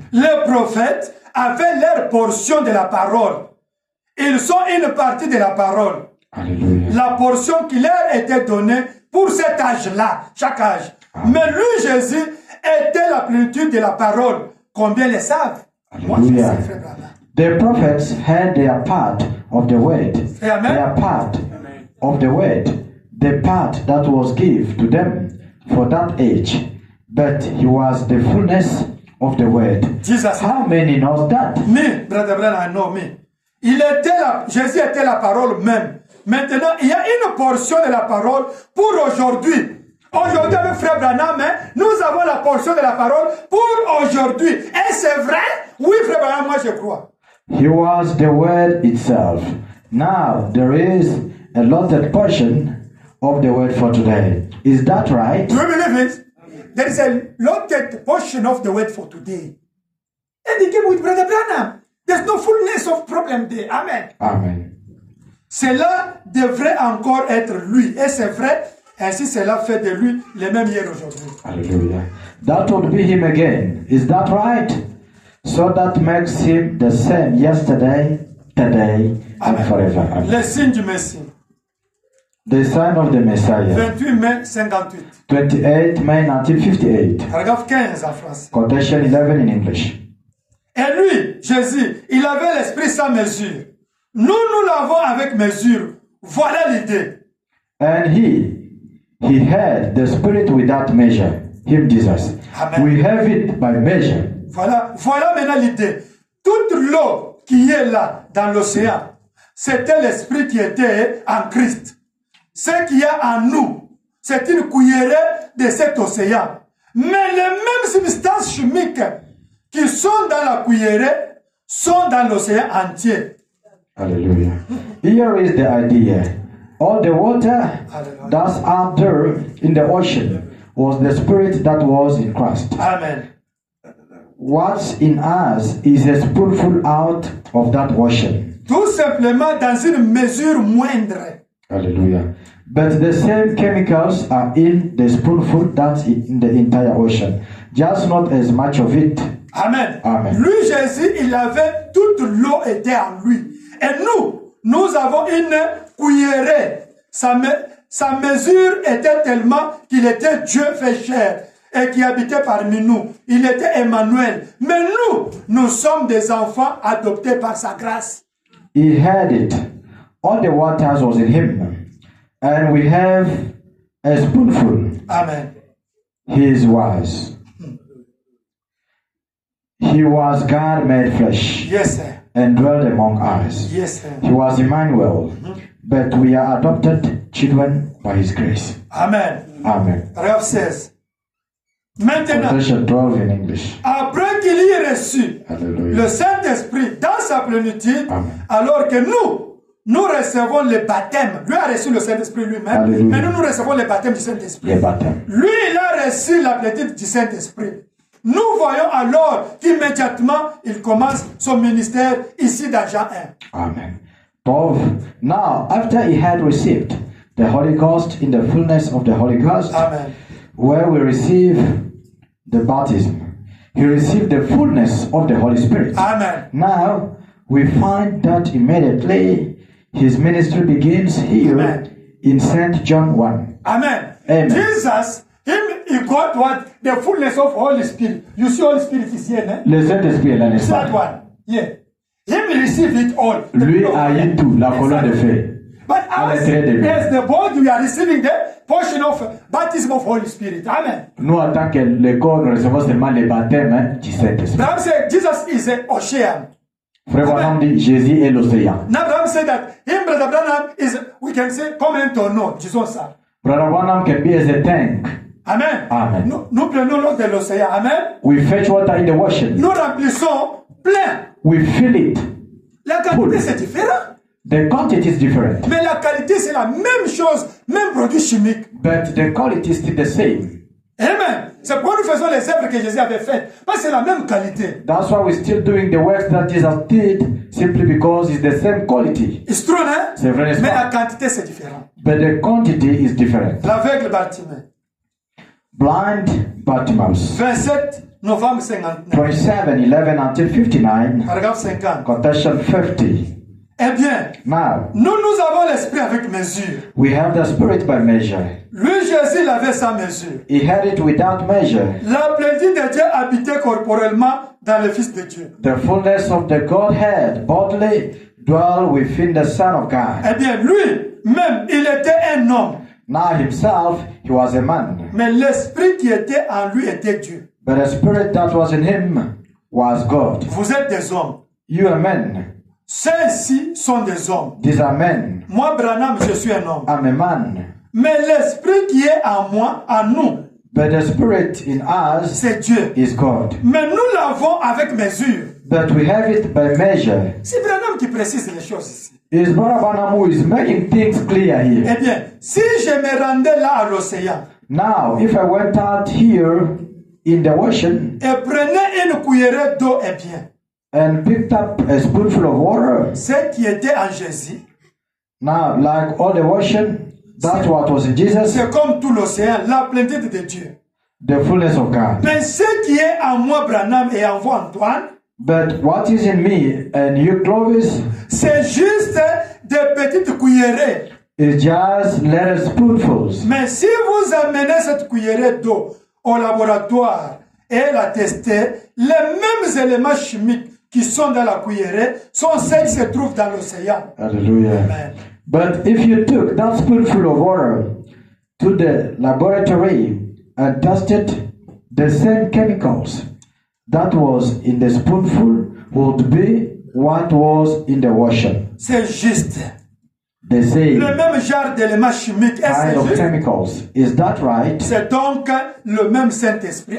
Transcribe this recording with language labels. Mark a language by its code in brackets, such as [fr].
[fr] Les prophètes avaient leur portion de la parole. Ils sont une partie de la parole. Hallelujah. La portion qui leur était donnée pour cet âge-là, chaque âge. Amen. Mais lui, Jésus, était la plénitude de la parole. Combien le savent? Moi, je Hallelujah. sais, frère Branham. [en] The prophets had their part of the word. Amen. Their part of the word. The part that was given to them for that age. But he was the fullness of the word. Jesus. How many knows that? Me, Brother Branham, no, me. [fr] Jésus était la parole même. Maintenant, il y a une portion de la parole pour aujourd'hui. Aujourd'hui, avec Frère Branham, nous avons la portion de la parole pour aujourd'hui. Et c'est vrai? Oui, Frère Branham, moi je crois. [en] He was the word itself. Now there is a allotted portion of the word for today. Is that right? Do you believe it? There is a allotted portion of the word for today. And he came with Brother Branham. There's no fullness of problem there. Amen. Amen. [fr] Cela devrait encore être lui. Et c'est vrai, ainsi cela fait de lui le même hier aujourd'hui. [en] Hallelujah. That would be him again. Is that right? So that makes him the same yesterday, today, and Amen. forever. Amen. [fr] Le signe du Messie. [en] The sign of the Messiah. [fr] 28 mai 58. [en] 28 May 1958. [fr] Paragraphe 15 en français. [en] Quotation 11 in English. [fr] Et lui, Jésus, il avait l'esprit sans mesure. Nous l'avons avec mesure. Voilà l'idée. [en] And he had the spirit without measure. Him, Jesus. Amen. We have it by measure. [fr] Voilà maintenant l'idée. Toute l'eau qui est là dans l'océan, c'était l'esprit qui était en Christ. Ce qu'il y a en nous, c'est une cuillerée de cet océan. Mais les mêmes substances chimiques qui sont dans la cuillerée sont dans l'océan entier. [en] Hallelujah. Here is the idea. All the water Hallelujah. that's out there in the ocean was the spirit that was in Christ. Amen. What's in us is a spoonful out of that ocean. [fr] Tout simplement dans une mesure moindre. [en] Hallelujah. But the same chemicals are in the spoonful that's in the entire ocean. Just not as much of it. Amen. Amen. [fr] Lui, Jésus, il avait toute l'eau était en lui. Et nous avons une cuillerée. Sa mesure était tellement qu'il était Dieu fait chair et qui habitait parmi nous. Il était Emmanuel. Mais nous sommes des enfants adoptés par sa grâce. [en] He had it. All the waters was in him. And we have a spoonful. Amen. He is wise. He was God made flesh Yes, sir. and dwelt among us. Yes, sir. He was Emmanuel, but we are adopted children by His grace. Amen. Amen. [fr] Paragraphe 16. Maintenant, [en] Quotation 12 in English. [fr] après qu'il y ait reçu Hallelujah. le Saint-Esprit dans sa plénitude, Amen. alors que nous recevons le baptême. Lui a reçu le Saint-Esprit lui-même, Alléluia. mais nous recevons le baptême du Saint-Esprit. Les baptêmes. Lui, il a reçu la plénitude du Saint-Esprit. Nous voyons alors qu'immédiatement, il commence son ministère ici dans Jean 1. Amen. 12. [en] Now, after he had received the Holy Ghost in the fullness of the Holy Ghost, Amen. where we receive the baptism, he received the fullness of the Holy Spirit. Amen. Now, we find that immediately his ministry begins here Amen. in St. John 1. Amen. Amen. Jesus, he got what? The fullness of Holy Spirit. You see Holy Spirit is here, né? [fr] Le Saint-Esprit est là, n'est-ce [en] That [fr] pas? [en] one. Yeah. Him receive it all. [fr] Lui a eu tout, la colonne de feu. [en] But as the body, we are receiving the portion of baptism of Holy Spirit. Amen. [fr] Nous, en tant que le corps, nous recevons seulement le baptême du Saint-Esprit. [en] Abraham said Jesus is an ocean. [fr] Frère Branham dit Jésus est l'océan. [en] Now Abraham said that him, Brother Branham, is, we can say, [fr] comme un tonneau. Disons ça. [en] Brother Branham can be as a tank. Amen. Amen. [fr] Nous prenons l'eau de l'océan. Amen. [en] We fetch water in the ocean. [fr] Nous remplissons plein. [en] We fill it. [fr] La quantité, c'est différent. [en] The quantity is different, [fr] Mais la qualité, c'est la même chose, même produit chimique. [en] but the quality is still the same. Amen. [fr] C'est pourquoi nous faisons les œuvres que Jésus avait faites. Parce que c'est la même qualité. [en] That's why we're still doing the works that Jesus did, simply because it's the same quality. It's true, hein? [fr] C'est vrai, n'est-ce Mais pas? la quantité, c'est différent. [en] But the quantity is different. [fr] L'aveugle Bartimée. [en] Blind Bartimaeus. [fr] 27 novembre 59. [en] 27:11 until 59. [fr] Paragraphe 50. [en] Quotation 50. [fr] Eh bien, [en] Now, [fr] nous avons l'esprit avec mesure. [en] we have the Spirit by measure. [fr] Lui, Jésus, il avait sa mesure. [en] He had it without measure. [fr] La plénitude de Dieu habitait corporellement dans le Fils de Dieu. [en] The fullness of the Godhead bodily dwell within the Son of God. [fr] Eh bien, lui-même, il était un homme. [en] Now himself, he was a man. [fr] Mais l'esprit qui était en lui était Dieu. [en] But the Spirit that was in him was God. [fr] Vous êtes des hommes. [en] You are men. [fr] Ceux-ci sont des hommes. [en] These are men. [fr] Moi, Branham, je suis un homme. [en] I'm a man. [fr] Mais l'esprit qui est en moi, en nous, [en] But the Spirit in us [fr] c'est Dieu. [en] is God. [fr] Mais nous l'avons avec mesure. [en] But we have it by measure. [fr] C'est Branham qui précise les choses ici. [en] It's Brother Branham who is making things clear here. [fr] Eh bien, si je me rendais là à l'océan [en] Now, if I went out here in the ocean [fr] et prenais une cuillerée d'eau, eh bien, [en] and picked up a spoonful of water, [fr] ce qui était en Jésus, [en] now, like all the ocean, that's what was in Jesus, [fr] c'est comme tout l'océan, la plénitude de Dieu. [en] the fullness of God. [fr] Mais ce qui est en moi, Branham, et en vous, Antoine, [en] But what is in me and you, Clovis, [fr] c'est juste des petites cuillerées. [en] is just little spoonfuls. [fr] Mais si vous amenez cette cuillerée d'eau au laboratoire et la testez, les mêmes éléments chimiques qui sont dans la cuillerée sont ceux qui se trouvent dans l'océan. [en] Hallelujah. Amen. But if you took that spoonful of water to the laboratory and tested, the same chemicals that was in the spoonful would be what was in the ocean. [fr] C'est juste. [en] The same [fr] Le même genre d'éléments chimiques. [en] kind [fr] Est-ce [en] of [fr] juste? [en] chemicals. Is that right? [fr] C'est donc le même Saint-Esprit.